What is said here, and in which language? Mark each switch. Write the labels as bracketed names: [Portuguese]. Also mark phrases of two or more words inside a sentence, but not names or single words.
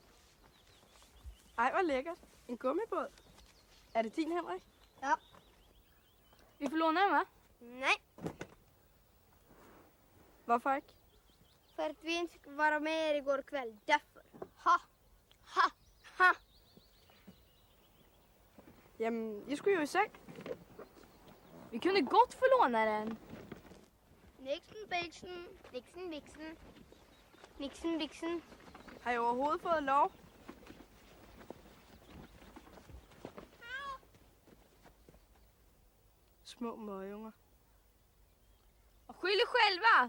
[Danish] Ej, hvor lækkert. En gummibåd. Er det din, Henrik? Ja. [Swedish] Vi får låna dem, va? Nej, [Danish] Hvorfor ikke? [Swedish] för att vi inte fick vara med er igår kväll. Därför. Ha! Ha! Ha! [Danish] Jamen, I skulle jo i seng. [Swedish] Vi kunde gott få låna den. Nixon, Bixen. Nixon, Bixen. Nixon, Bixen. [Danish] Har I overhovedet fået lov? Små møgunger. [Swedish] Och skyll er själva!